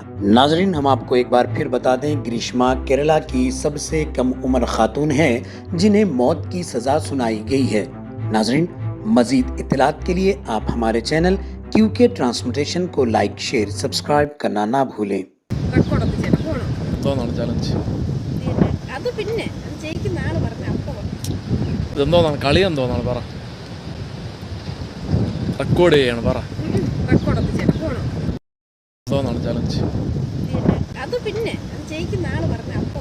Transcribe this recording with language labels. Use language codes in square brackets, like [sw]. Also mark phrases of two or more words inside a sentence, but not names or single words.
[ur] ناظرین، ہم آپ کو ایک بار پھر بتا دیں، گریشما کیرلا کی سب سے کم عمر خاتون ہے جنہیں موت کی سزا سنائی گئی ہے. ناظرین، مزید اطلاعات کے لیے آپ ہمارے چینل کیو کے ٹرانسمیٹیشن کو [en] like, share, subscribe [ur] کرنا نہ بھولیں. [ml] അത് പിന്നെ ജയിക്കുന്ന ആള് പറഞ്ഞ അപ്പൊ ഇതെന്തോന്നാണ് കളി എന്തോന്നാണ് പറ റെക്കോർഡ് ചെയ്യാണ് പറ എന്തോന്നാണ് ചലഞ്ച് അത് പിന്നെ ജയിക്കുന്ന ആള് പറഞ്ഞ അപ്പൊ